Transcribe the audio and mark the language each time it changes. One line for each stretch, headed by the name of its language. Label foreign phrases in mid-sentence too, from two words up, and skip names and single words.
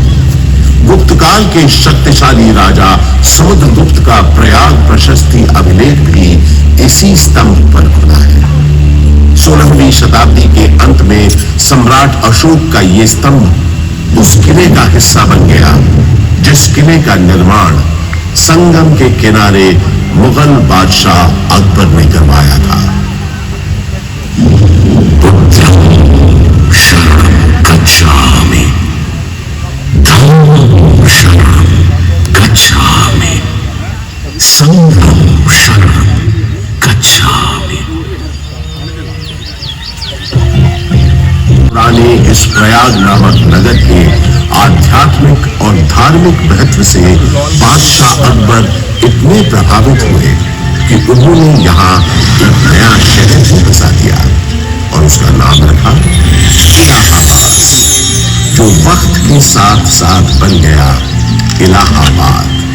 Hindi: गुप्त काल के शक्तिशाली राजा समुद्रगुप्त का प्रयाग प्रशस्ति अभिलेख भी इसी स्तंभ पर खुला है। 16वीं शताब्दी के अंत में सम्राट अशोक का यह स्तंभ उस किले का हिस्सा बन गया जिस किले का निर्माण संगम के किनारे मुगल बादशाह अकबर ने करवाया था।
Pali: शरणं गच्छामि, धम्मं शरणं गच्छामि, संघं शरणं गच्छामि।
Hindi: पुराने इस प्रयाग नामक नगर के आध्यात्मिक और धार्मिक महत्व से बादशाह अकबर इतने प्रभावित हुए कि उन्होंने यहाँ एक नया शहर भी बसा दिया और उसका नाम रखा इलाहाबाद, जो वक्त के साथ साथ बन गया इलाहाबाद।